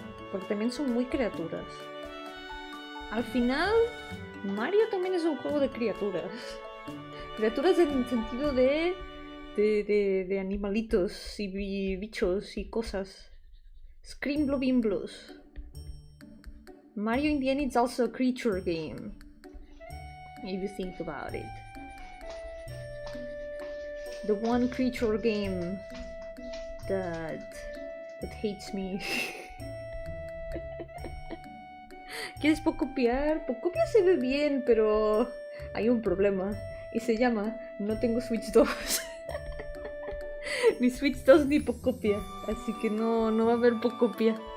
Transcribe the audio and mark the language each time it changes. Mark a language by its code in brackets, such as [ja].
[es] porque también son muy criaturas. Al final, Mario también es un juego de criaturas. Criaturas en el sentido de animalitos y bichos y cosas. Scrimblobimblos. [en] Mario in the end is also a creature game. If you think about it. The one creature game that hates me. [es] ¿Quieres Pocopia? Pocopia se ve bien, pero hay un problema. Y se llama no tengo Switch 2. Ni Switch 2 ni Pocopia. Así que no va a haber Pocopia.